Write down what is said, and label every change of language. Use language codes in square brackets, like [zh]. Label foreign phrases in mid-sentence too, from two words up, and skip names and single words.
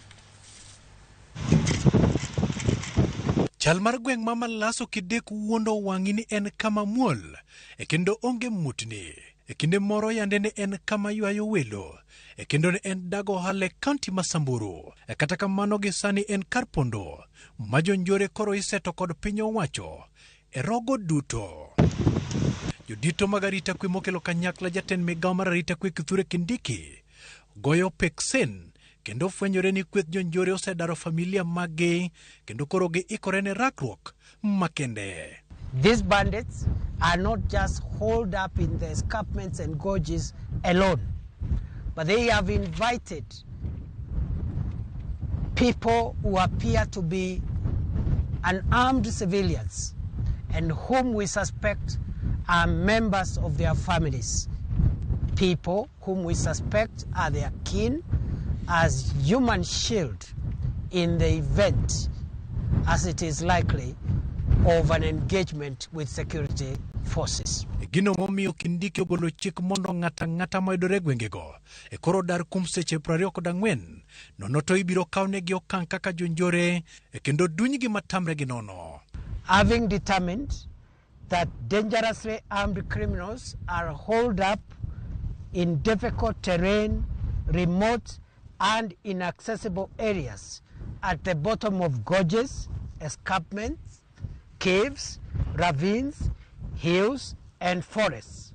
[luo] Chal mar gweng' ma Malaso Kidek wuondo wang'i ni en kama muol kendo onge mutni kinde moro yande ne en kama ywayo welo kendo ne en dago hale kaunti ma Samburu kata kamano gi sani en kar pondo ma jonjore koro iseto kod piny owacho e rogo duto. Jodito mag arita kwe mokelo kanyakla jatend migao mar arita kwe Kithure Kindiki goyo peksen kendo fwenyore ni kweth jonjore osedaro familia mage kendo koro gi ikore ne rakruok makende. [en] These bandits are not just holed up in the escarpments and gorges alone, but they have invited people who appear to be unarmed civilians and whom we suspect are members of their families. People whom we suspect are their kin as human shield in the event, as it is likely, of an engagement with security forces. [luo] Gino momiyo Kindiki ogolo chik mondo ng'ata moyudore gwengego e koro dar kum seche 24 nono to ibiro kawnegi okang' kaka jonjore kendo dunygi matamre gi nono. [en] Having determined that dangerously armed criminals are holed up in difficult terrain, remote and inaccessible areas at the bottom of gorges, escarpments, caves, ravines, hills and forests.